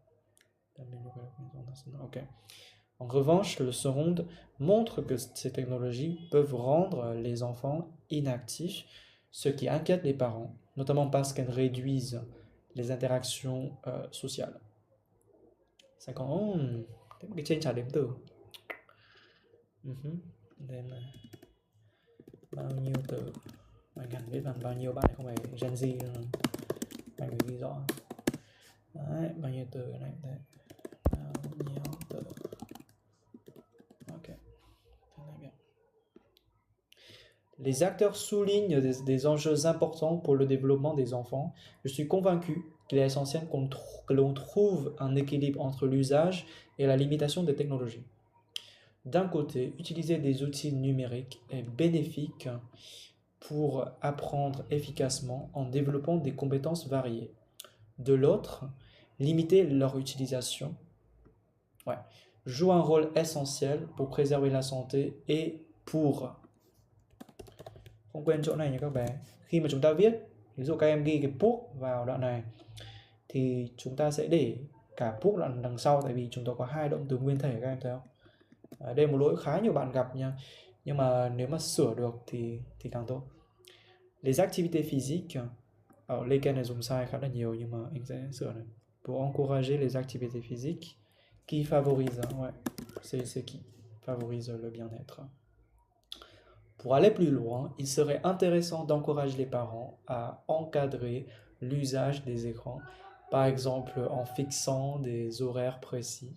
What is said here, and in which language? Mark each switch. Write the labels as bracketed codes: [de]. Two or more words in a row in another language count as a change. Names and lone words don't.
[fr] Okay. En revanche, le second montre que ces technologies peuvent rendre les enfants inactifs, ce qui inquiète les parents, notamment parce qu'elles réduisent les interactions sociales. 50. [vi] Thế một cái trên trả đếm từ. Đây là bao nhiêu từ. Anh hẳn biết bằng bao nhiêu, bạn không phải Gen Z nữa. Anh phải ghi rõ. Đấy, bao nhiêu từ này đấy. Bao nhiêu từ. Ok. [fr] Les acteurs soulignent des enjeux importants pour le développement des enfants. Je suis convaincu qu'il est essentiel que l'on trouve un équilibre entre l'usage et la limitation des technologies. D'un côté, utiliser des outils numériques est bénéfique pour apprendre efficacement en développant des compétences variées. De l'autre, limiter leur utilisation joue un rôle essentiel pour préserver la santé et pour... [vi] Không quên chỗ này nha các bé. Khi mà chúng ta viết, ví dụ các em ghi cái PUC vào đoạn này thì chúng ta sẽ để cả PUC đoạn đằng sau, tại vì chúng ta có hai động từ nguyên thể, các em thấy không? Đây là một lỗi khá nhiều bạn gặp nha. Nhưng mà nếu mà sửa được thì càng tốt. [fr] Les activités physiques, alors lesquelles [vi] này dùng sai khá là nhiều nhưng mà anh sẽ sửa này. [fr] Pour encourager les activités physiques qui favorisent, c'est qui favorise le bien-être. Pour aller plus loin, il serait intéressant d'encourager les parents à encadrer l'usage des écrans, par exemple en fixant des horaires précis.